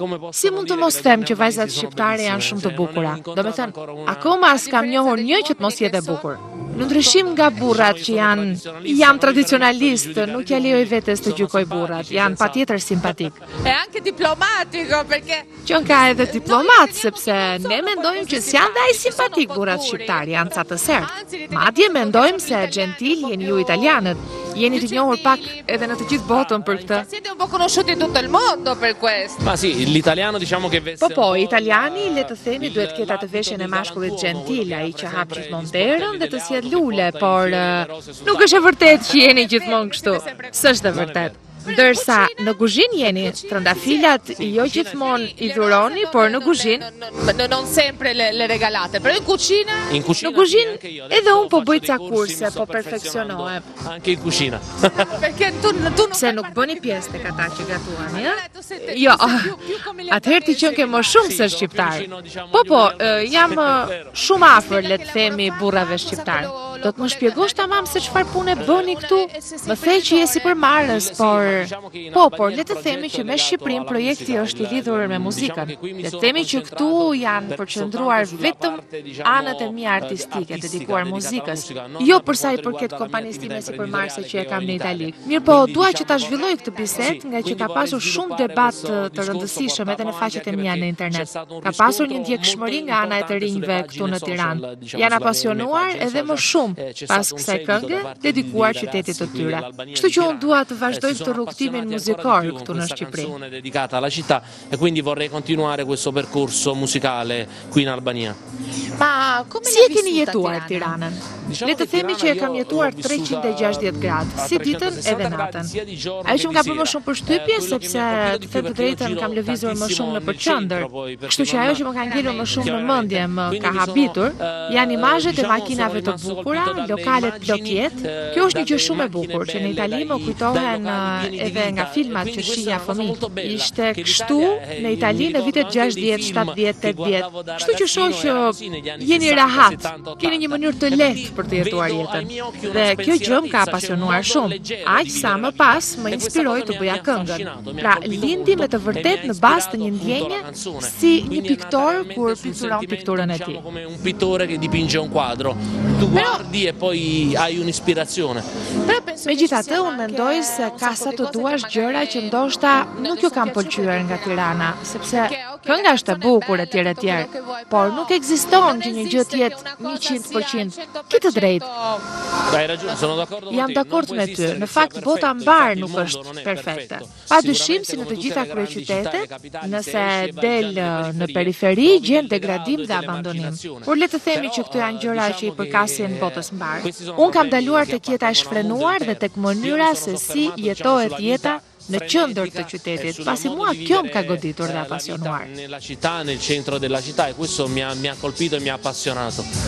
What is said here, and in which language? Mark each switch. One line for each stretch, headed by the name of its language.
Albanian: Si mund të mos them që vajzat shqiptare janë shumë të bukura? Domethënë, akoma s'kam njohur një që të mos jetë e bukur. Në ndryshim nga burrat që jam tradicionalist, nuk ja lejoj vetes të gjykoj burrat, janë patjetër simpatik.
Italian: E anche diplomatico, perché
Albanian: Që ka edhe diplomat, sepse ne mendojmë që s'janë dhe ai simpatik burrat shqiptar, janë ca të sertë. Madje mendojmë se gentil jeni ju italianët, jeni të njohur pak edhe në të gjithë botën për këtë.
Italian: siete un po' conosciuti in tutto il mondo per questo. Ma sì, l'italiano diciamo che veste
Albanian: Po, italiani, le të themi, duhet ketë atë veshjen e mashkullit gentil, ai që hap gjithmonë derën dhe të sjell lule, por nuk është e vërtetë që jeni gjithmonë kështu. S'është e vërtetë. Ndërsa në kuzhinë jeni, trëndafilat jo gjithmonë I dhuroni, por në kuzhinë
Italian: Non sempre le regalate, però in cucina in cucina.
Albanian: Në kuzhinë edhe unë po bëj ca kurse, po perfeksionohem.
Italian: Anche in cucina. perché tu non
Albanian: Pse nuk bëni pjesë tek ata që gatuani, Jo, atëherë ti qenë ke më shumë se shqiptar. Po, jam shumë afër, le të themi, burrave shqiptar. Do të më shpjegosh tamam se çfarë pune bëni këtu? Më the që je sipërmarrës, por le të themi që me Shqipërinë projekti është I lidhur me muzikën. Le të themi që këtu janë përqendruar vetëm anët e mia artistike dedikuar muzikës, jo për sa I përket kompanisë time sipërmarrëse që e kam në Itali. Mirë, po dua që ta zhvilloj këtë bisedë nga që ka pasur shumë debat të rëndësishëm edhe në faqet e mia në internet. Ka pasur një ndjekshmëri nga ana e të rinjve këtu në Tiranë. Janë apasionuar edhe më shumë pas kësaj këngë dedikuar qytetit të tyre. Kështu që unë dua të vazhdoj këtë rrugtimin muzikor këtu në Shqipëri.
Italian: Dedicata alla città e quindi vorrei continuare questo percorso musicale qui in Albania. Ma come
Albanian: Si e keni jetuar Tiranën? Le të themi që e kam jetuar 360 gradë, si ditën edhe natën. Ajo që më ka bërë më shumë përshtypje, sepse të them të drejtën kam lëvizur më shumë në përqendër. Kështu që ajo që më ka ngelur më shumë në mendje, më ka habitur, janë imazhet e makinave të bukura, lokalet plot jetë. Kjo është një gjë shumë e bukur që në Itali më kujtohen edhe nga filmat që shihja fëmijë. Ishte kështu në Itali në vitet 60, 70, 80. Kështu që shoh që jeni rahat, keni një mënyrë të lehtë për të jetuar jetën. Dhe kjo gjë më ka apasionuar shumë, aq sa më pas më inspiroi të bëja këngën. Pra, lindi me të vërtet në bazë të një ndjenje si një piktor kur pikturon pikturën e tij.
Italian: Come un pittore che dipinge un quadro. Tu guardi e poi hai un'ispirazione.
Albanian: Megjithatë, unë mendoj se ka sa të duash gjëra që ndoshta nuk ju kanë pëlqyer nga Tirana, sepse kënga është e bukur etj, por nuk ekziston që një gjë të jetë 100%. Ke të drejtë.
Italian: Hai ragione, sono d'accordo con te.
Albanian: Jam dakord me ty. Në fakt, bota mbar nuk është perfekte. Pa dyshim si në të gjitha kryeqytetet, nëse del në periferi, gjen degradim dhe abandonim. Por le të themi që këto janë gjëra që I përkasin botës mbar. Unë kam daluar tek jeta e shfrenuar dhe tek mënyra se si jetohet jeta në qendër të qytetit, pasi mua kjo më ka goditur dhe apasionuar.
Italian: Nella città, nel centro della città e questo mi ha colpito e mi ha appassionato.